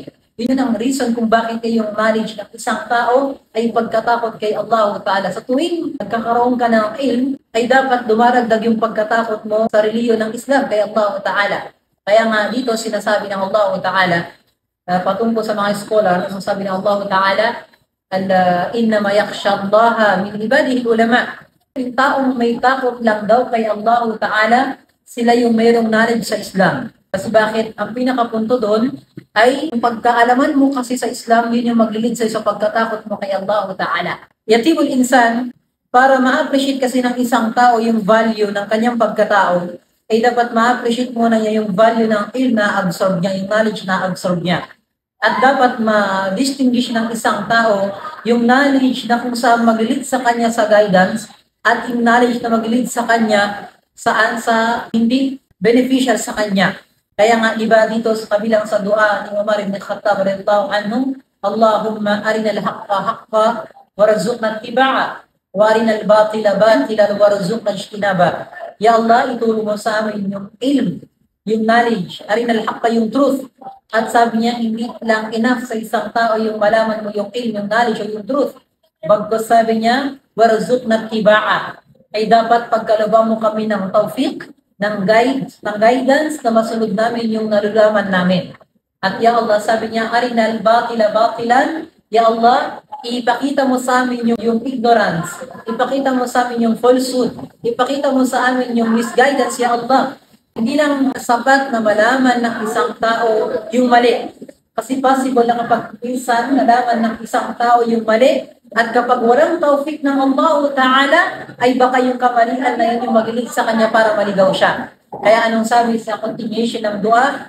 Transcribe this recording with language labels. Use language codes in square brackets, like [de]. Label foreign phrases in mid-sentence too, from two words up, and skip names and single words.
[tl] Yun ang reason kung bakit yung knowledge ng isang tao ay pagkatakot kay Allah Ta'ala. Sa tuwing nagkakaroon ka ng ilm, ay dapat dumaragdag yung pagkatakot mo sa reliyon ng Islam kay Allah Ta'ala. Kaya nga dito sinasabi ng Allah Ta'ala, patungkol sa mga scholar, sasabi ng Allah Ta'ala, [ar] إنما يخشى الله من عباده العلماء. [tl] Yung taong may takot lang daw kay Allah Ta'ala, sila yung mayroong knowledge sa Islam. Kasi bakit? Ang pinakapunto doon ay yung pagkaalaman mo kasi sa Islam, yun yung maglilid sa pagkatakot mo kay Allah Ta'ala. [ar] يطيب الإنسان, [tl] para ma-appreciate kasi ng isang tao yung value ng kanyang pagkatao, ay dapat ma-appreciate muna niya yung value ng ilm na absorb niya, yung knowledge na absorb niya. At dapat ma-distinguish ng isang tao yung knowledge na kung saan mag-lead sa kanya sa guidance at yung knowledge na mag-lead sa kanya saan sa hindi beneficial sa kanya. Kaya nga iba dito sa kabilang sa dua ni [ar] Umar ibn Khattab رضي الله عنه اللهم أرنا الحق حقا وارزقنا اتباعه وأرنا الباطل باطلا وارزقنا اجتنابه. يا الله, [tl] ituro mo sa amin yung ilm, yung knowledge, [ar] أرنا الحق yung truth. [tl] At sabi niya, hindi lang enough sa isang tao yung malaman mo yung ilm, yung knowledge, o yung truth. Bagkus sabi niya, [ar] وارزقنا اتباعه, [tl] ay dapat pagkalabang mo kami ng tawfiq, ng guidance na masunod namin yung nalalaman namin. [ar] At يا الله, [tl] sabi niya, [ar] أرنا الباطل باطلا, يا الله, [tl] ipakita mo sa amin yung ignorance, ipakita mo sa amin yung falsehood, ipakita mo sa amin yung misguidance, [ar] يا الله. [tl] Hindi lang sapat na malaman ng isang tao yung mali. Kasi possible na kapag minsan nalaman ng isang tao yung mali, at kapag walang tawfik ng Allah Ta'ala, ay baka yung kamalian na yun yung magilig sa kanya para maligaw siya. Kaya anong sabi sa continuation ng dua?